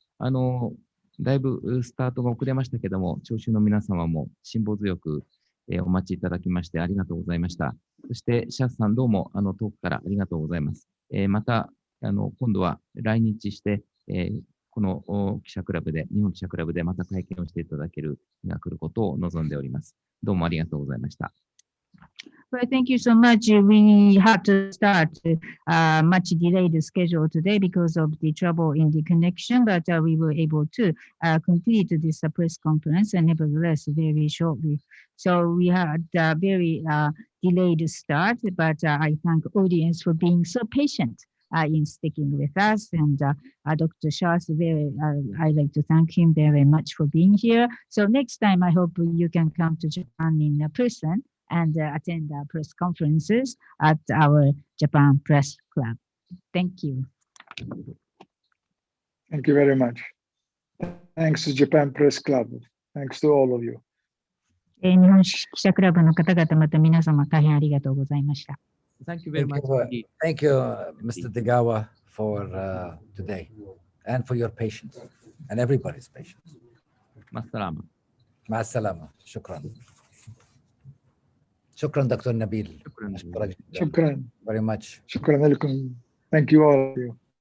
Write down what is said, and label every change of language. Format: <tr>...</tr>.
<ja>だいぶスタートが遅れましたけども、聴衆の皆様も辛抱強く、お待ちいただきましてありがとうございました。そして、シャアスさんどうも遠くからありがとうございます。また、今度は来日して、この記者クラブで、日本記者クラブでまた会見をしていただける日が来ることを望んでおります。どうもありがとうございました。</ja> <en>Well, thank you so much. We had to start much delayed schedule today because of the trouble in the connection, but we were able to complete this press conference and nevertheless very shortly. So we had a very delayed start, but I thank audience for being so patient in sticking with us. And Dr. Shas, I'd like to thank him very much for being here. So next time, I hope you can come to Japan in person and attend press conferences at our Japan Press Club. Thank you. Thank you very much. Thanks to Japan Press Club. Thanks to all of you.</en> <ja>日本記者クラブの方々、また皆様大変ありがとうございました。</ja> <en>Thank you very much. Thank you, Mr. Degawa, for today and for your patience and everybody's patience.</en> <ar>مع السلامة. مع السلامة. شكرا. شكرا دكتور نبيل. شكرا. شكرا.</ar> <en>Very much.</en> <ar>شكرا لكم.</ar> <en>Thank you all of you.</en>